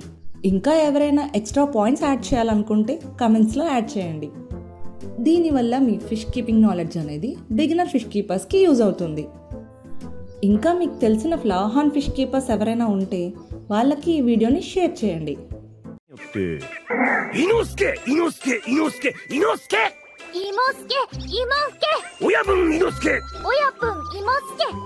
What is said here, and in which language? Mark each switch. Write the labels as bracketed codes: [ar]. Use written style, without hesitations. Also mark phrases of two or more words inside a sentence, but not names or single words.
[te] ఇంకా ఎవరైనా [en] extra points add [te] చేయాలనుకుంటే కమెంట్స్లో యాడ్ చేయండి. దీనివల్ల మీ [en] fish keeping knowledge [te] అనేది [en] beginner fish keepers-ki use [te] అవుతుంది. ఇంకా మీకు తెలిసిన [en] flower horn fish keepers [te] ఎవరైనా ఉంటే వాళ్ళకి ఈ [en] video-ni share [te] చేయండి. [ja] 伊之助伊之助伊之助伊之助妹助妹助親分伊之助親分妹助